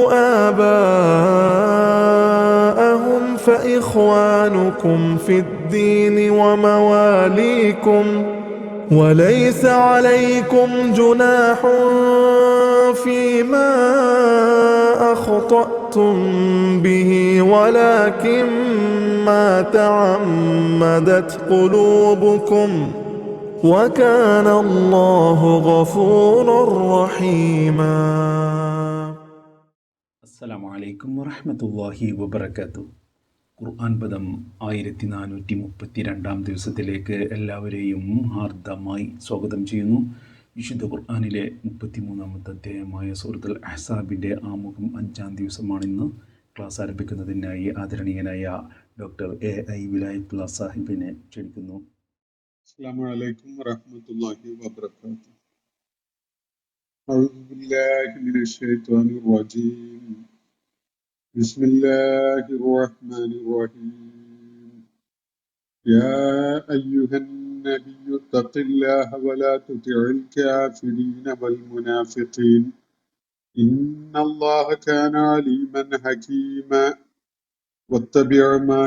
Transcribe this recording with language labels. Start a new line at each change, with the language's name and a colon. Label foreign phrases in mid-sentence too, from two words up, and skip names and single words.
Arabic: آباءهم فإخوانكم في الدين ومواليكم وليس عليكم جناح فيما أخطأتم به ولكن ما تعمدت قلوبكم وكان الله غفورا رحيما. السلام عليكم ورحمة الله وبركاته.
Malayalam: ഖുർആൻ പദം 1432 ദിവസത്തിലേക്ക് എല്ലാവരെയും ഹാർദമായി സ്വാഗതം ചെയ്യുന്നു. വിശുദ്ധ ഖുർആനിലെ 33-ാമത്തെ അധ്യായമായ സൂറത്തുൽ അഹ്സാബിൻ്റെ ആമുഖം 5-ാം ദിവസമാണിന്ന്. ക്ലാസ് ആരംഭിക്കുന്നതിനായി ആദരണീയനായ ഡോക്ടർ AI വിലായത്തുള്ള സാഹിബിനെ ക്ഷണിക്കുന്നു.
Arabic: السلام عليكم ورحمة الله وبركاته. أعوذ بالله من الشيطان الرجيم بسم الله الرحمن الرحيم يا أيها النبي اتق الله ولا تطع الكافرين والمنافقين إن الله كان عليما حكيما واتبع ما